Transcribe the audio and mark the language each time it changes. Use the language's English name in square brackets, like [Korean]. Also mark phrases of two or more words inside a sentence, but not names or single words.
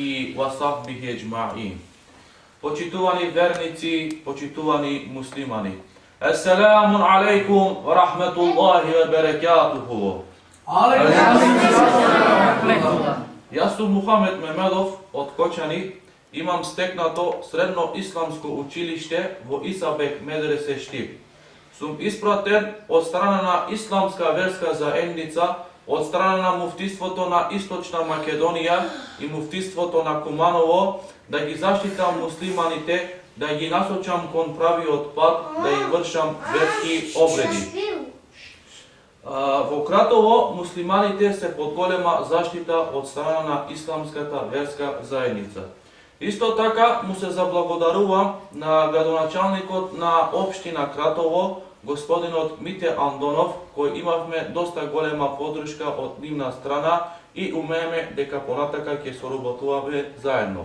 [Arabic] وصحبه أجمعين. [Macedonian] Почитувани верници, почитувани муслимани. [Arabic] السلام عليكم ورحمة الله وبركاته. [Macedonian] Ја сам Мухамед Мехмедов од Кочани, имам стекнато средно исламско училиште во Исабек медресе Штип. Сам испратен од страна исламска верска заедница, од страна муфтиството на Источна Македонија и муфтиството на Куманово, да ги заштитам муслиманите, да ги насочам кон прави отпад, да их вршам верски обреди. Во Кратово муслиманите се под голема заштита од страна на исламската верска заедница. Исто така му се заблагодарувам на градоначалникот на општина Кратово, господинот Мите Андонов, кој имавме доста голема подршка од нивна страна и умееме дека понатака ќе соработуваме заедно.